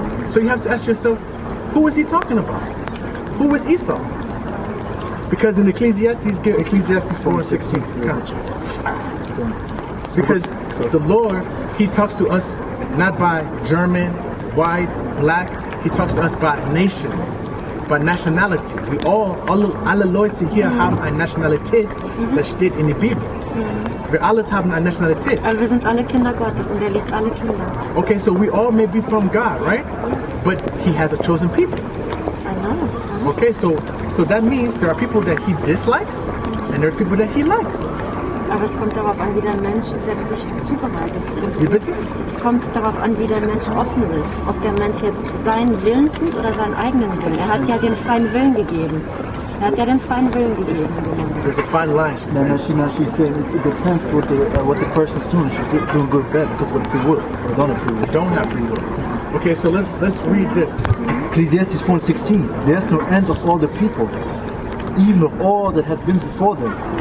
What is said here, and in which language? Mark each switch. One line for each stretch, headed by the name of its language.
English: So you have to ask yourself, who is he talking about? Who is Esau? Because in Ecclesiastes 4:16. Because the Lord, He talks to us not by German, white, black. He talks to us by nations, by nationality.
German: We alle Leute hier haben eine Nationalität, das steht in der Bibel. Wir alle haben eine Nationalität. Also wir sind alle Kinder Gottes und liebt alle Kinder.
English: Okay, so we all may be from God, right? But He has a chosen people. I know. Okay, so that means there are people that He dislikes and there are people that He likes.
German: Aber es kommt darauf an, wie der Mensch selbst sich zubereitet. Wie bitte? Es kommt darauf an, wie der Mensch offen ist. Ob der Mensch jetzt seinen Willen tut oder seinen eigenen Willen. Er hat ja den freien Willen gegeben.
English: There's a fine line. She's saying it depends what the person's doing. She's doing good or bad because of free will. They don't have free will. Don't have free will. Okay, so let's read this. Ecclesiastes 4:16. There's no end of all the people, even of all that have been before them.